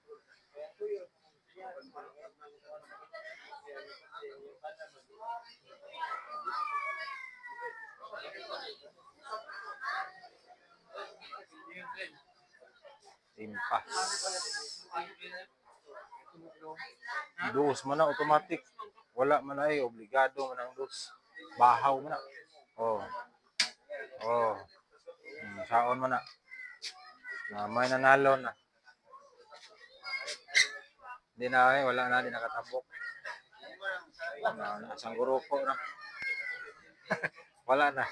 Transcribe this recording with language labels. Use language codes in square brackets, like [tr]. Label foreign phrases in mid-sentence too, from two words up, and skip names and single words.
[ceb] Impas. Dos man na automatic. Wala man ay obligado man ang dos. Bahaw man na. Oh. Oh. Saon man na. Na may nanalo na. [tl] Hindi na ay wala na din nakatabok. [ceb] Nasang grupo na. Wala na.